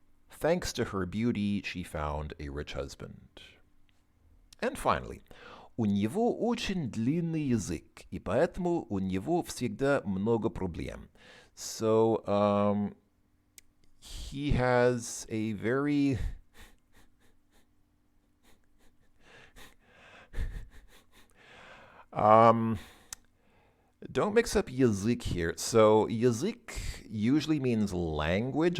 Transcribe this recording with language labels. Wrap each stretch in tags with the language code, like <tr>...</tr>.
<en>Thanks to her beauty, she found a rich husband. And finally,</en> <ru>у него очень длинный язык, и поэтому у него всегда много проблем.</ru> <en>So, he has a very don't mix up язык here. So, язык usually means language.</en>